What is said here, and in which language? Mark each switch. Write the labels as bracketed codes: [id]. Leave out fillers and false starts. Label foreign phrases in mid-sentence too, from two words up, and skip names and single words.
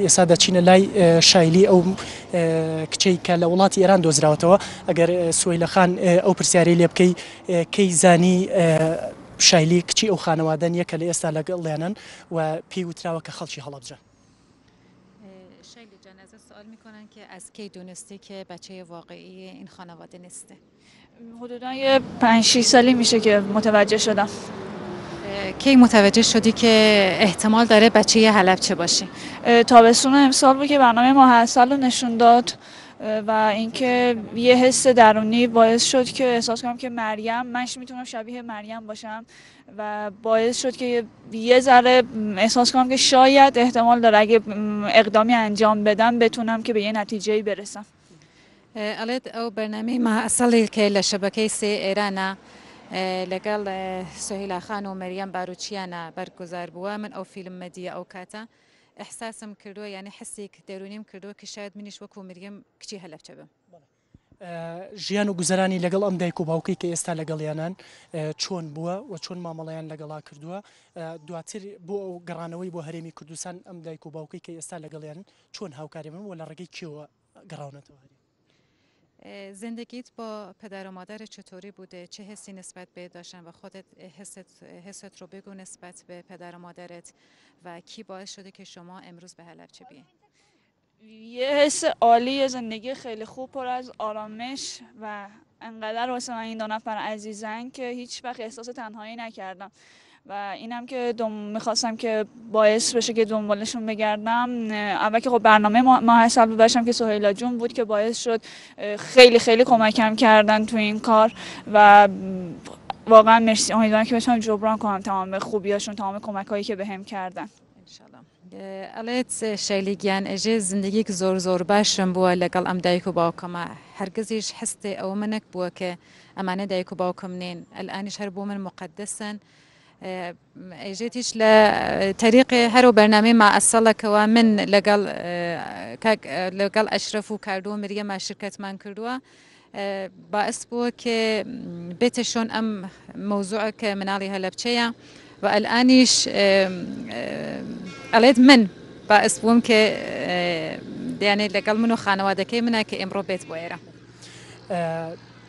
[ckb] ئێستا دەچینە لای شایلی ئەو کچەی کە لە وڵاتی ئێران دۆزراوەتەوە. ئەگەر سوهیلەخان ئەو پرسیارەی لێ بکەی کەی زانی شایلی کچی ئەو خانەوادەن یەکە لە ئێستا لەگەڵیانن و پێی وتراوە کە خەڵکی هەڵەبجە. [fa] شایلی جان ازت سوال میکنن که از کی دونستی که بچه واقعی این خانواده نیسته؟ حدودا یه 5-6 سالی میشه که متوجه شدم. کی متوجه شدی که احتمال داره بچه حلبچه باشه؟ تابستون امسال بود که برنامه ماه عسل رو نشون داد و اینکه یه حس درونی باعث شد که احساس کنم که منش میتونم شبیه مریم باشم و باعث شد که یه ذره احساس کنم که شاید احتمال داره اگه اقدامی انجام بدم بتونم که به یه نتیجه‌ای برسم. الان او برنامه ماه عسل که لشبکه سی ایران [ckb] لەگەڵ سهیلا خان و مەریەم باروچیانە بەرگوزار بووە. من ئەو فیلم مەدیە ئەو کاتە ئەحساسم کردووە، یعنی حسێک دەرونیم کردووە کە شاید منیش وەکو مریەم کچی هەلەبچە بم. ژیان و گوزەرانی لەگەڵ ئەم دایک و باوکەی کە ئێستا لەگەڵیانان چۆن بووە و چۆن مامەڵەیان لەگەڵا کردووە، دواتر بۆ ئەو گەڕانەوەی بۆ هەرێمی کوردستان ئەم دایک و باوکەی کە ئێستا لەگەڵیان چۆن هاوکاری بن و لە ڕێگەی کێوە گەڕاونەتەوە؟ [fa] زندگیت با پدر و مادر چطوری بوده؟ چه حسی نسبت به داشتن و خودت حست رو بگو نسبت به پدر و مادرت و کی باعث شده که شما امروز به حلبچه بیاین؟ یه حس عالی، زندگی خیلی خوب پر از آرامش و انقدر واسه من این دو نفر عزیزن که هیچ وقت احساس تنهایی نکردم و اینم که میخواستم که باعث بشه که دنبالشون بگردم. اول که خب برنامه ماه عسل بود داشتم که سهیلا جون بود که باعث شد خیلی خیلی کمکم کردن تو این کار و واقعا مرسی. امیدوارم که بتونم جبران کنم تمام خوبیاشون، تمام کمکایی که بهم کردن. [ckb] ئەڵێت شایلیگیان ئەژێ زندگیك زۆر باشم بووە لەگەڵ ئەم دایک و باوکەمە، هەرگزیش هەستێ ئەوە منەک بووە کە ئەمانە دایک و باوکەم نین، ئەلئانیش هەر بۆ من مقدسن. ئەژێتیش لە تەریقی هەرو بەرنامەی مائەسەڵەکەوە من لەگەڵ ئەشرەف و کاردۆ و مریەمە شرکەتمان کردووە، باعث بووە کە بێتە شۆن ئەم مەوزوعە کە مناڵی هەلەبچەیە و ئەلئانیش ئەڵێت من باعث بووم کە یانێ لەگەڵ من و خانەوادەکەی منە کە ئێمڕۆ بێت بۆ ئێرە.